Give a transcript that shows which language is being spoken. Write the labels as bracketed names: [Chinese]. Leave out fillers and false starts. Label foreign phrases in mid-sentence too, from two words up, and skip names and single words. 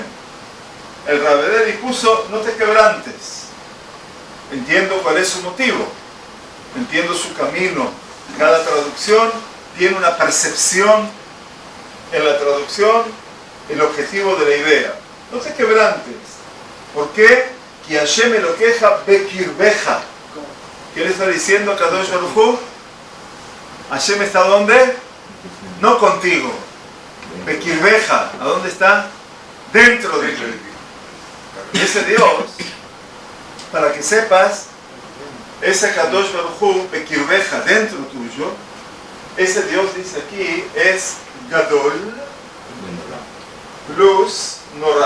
[Spanish] El Rabederi puso no te quebrantes. Entiendo cuál es su motivo. Entiendo su camino. Cada traducción tiene una percepción en la traducción, el objetivo de la idea. No te quebrantes. ¿Por qué? Que [Hebrew] השם אלוקיך בקרבך. [Spanish] ¿Qué le está diciendo a [Hebrew] הקדוש ברוך הוא? [Spanish] Hashem está ¿dónde? No contigo. Bekirbeja. ¿A dónde está? Dentro de ti. Y ese Dios, para que sepas, ese [Hebrew] הקדוש ברוך הוא, [Spanish] bekirbeja, dentro tuyo, ese Dios dice aquí es Gadol plus Norah.